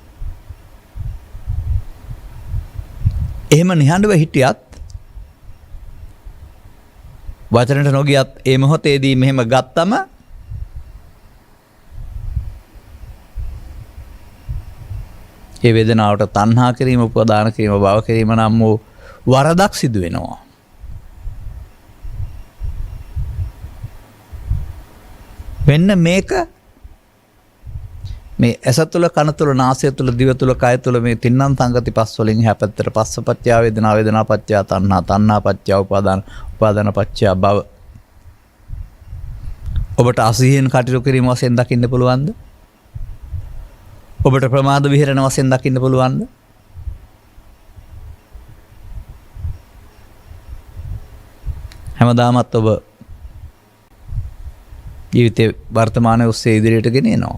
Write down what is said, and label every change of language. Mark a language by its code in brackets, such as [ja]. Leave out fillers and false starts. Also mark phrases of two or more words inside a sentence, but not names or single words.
[si] එහෙම නිහඬව හිටියත් වචනට නොගියත් ඒ මොහොතේදී මෙහෙම ගත්තම ඒ වේදනාවට තණ්හා කිරීම උපදාන කිරීම භව කිරීම නම් වූ වරදක් සිදු වෙනවා. මෙන්න මේක මේ ඇස තුළ කන තුළ නාසය තුළ දිව තුළ කය තුළ මේ තින්නම් සංගති පස් වලින් එහා පැත්තට [pi] පස්සපච්චය වේදනා වේදනා පච්චය තණ්හා තණ්හා පච්චය උපාදාන උපාදාන පච්චය භව [si] ඔබට අසීහෙන් කටයුතු කිරීම වශයෙන් දකින්න පුළුවන්ද? ඔබට ප්‍රමාද විහෙරණ වශයෙන් දකින්න පුළුවන්ද? හැමදාමත් ඔබ ජීවිතේ වර්තමානයේ ඔස්සේ ඉදිරියට ගෙනියනවා.